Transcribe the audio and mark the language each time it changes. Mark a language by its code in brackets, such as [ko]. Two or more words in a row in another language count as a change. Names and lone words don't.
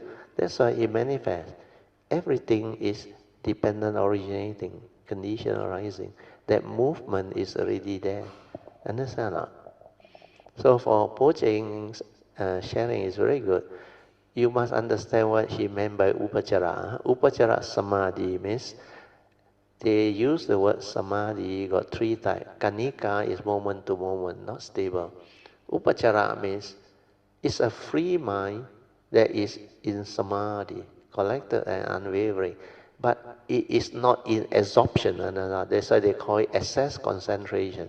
[en] That's why it manifests. Everything is dependent originating, condition arising. That movement is already there. Understand or not? So for Poh Cheng's sharing is very good. You must understand what he meant by upachara. [pi] Upachara samadhi [en] means they use the word samadhi, got three types. Kanika is moment to moment, not stable. Upachara means it's a free mind that is in samadhi, collected and unwavering. But it is not in absorption. That's why they call it access concentration.